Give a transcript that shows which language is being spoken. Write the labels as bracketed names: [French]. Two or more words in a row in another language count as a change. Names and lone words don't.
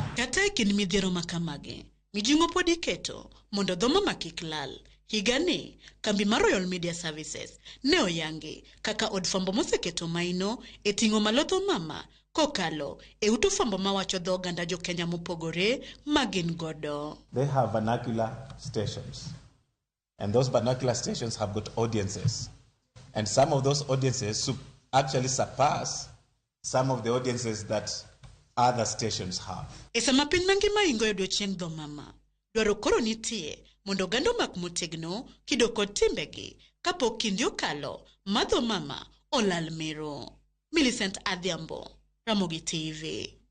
[Luo (Kenya and Tanzania)] Kata e kind midhiero makamagi mijing'o pod iketo mondo dho mama kik lal. Higani kambi mar Royal Media Services ne oyangi kaka od fwambo moseketo maino e ting'o malo dho mama kokalo e ute fwambo mawacho dho oganda jo Kenya mopogore magin godo. [English] They have vernacular stations and those vernacular stations have got audiences and some of those audiences actually surpass some of the audiences that other stations have. [Luo (Kenya and Tanzania)] E sama piny mangima ingo e odiechieng' dho mama dwaro koro nitie mondo oganda omak motegno kido kod timbegi kapok kinde okalo ma dho mama olal miro. Millicent Adhiambo, Ramogi TV.